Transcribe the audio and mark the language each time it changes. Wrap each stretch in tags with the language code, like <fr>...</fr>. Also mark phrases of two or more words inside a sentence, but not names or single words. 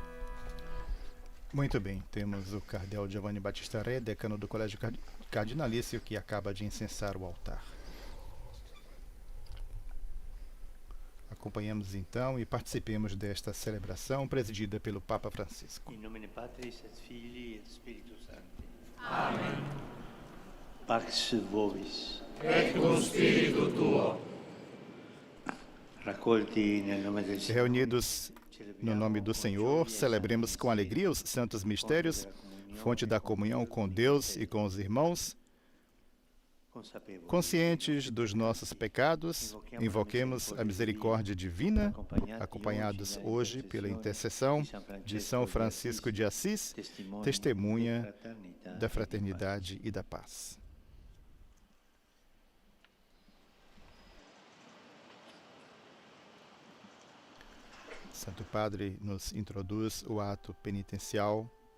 <pt>Muito bem, temos o cardeal Giovanni Battista Re, decano do Colégio Cardinalício, que acaba de incensar o altar. Acompanhamos então e participemos desta celebração presidida pelo Papa Francisco.</pt> <la>In nomine Patris et Filii et Spiritus Sancti. Amen. Pax vobis. Et cum spiritu tuo.</la> <it>Raccolti nel nome del Signore.</it> <pt>Reunidos no nome do Senhor, celebremos com alegria os santos mistérios, fonte da comunhão com Deus e com os irmãos. Conscientes dos nossos pecados, invoquemos a misericórdia divina, acompanhados hoje pela intercessão de São Francisco de Assis, testemunha da fraternidade e da paz. Santo Padre nos introduz o ato penitencial.</pt>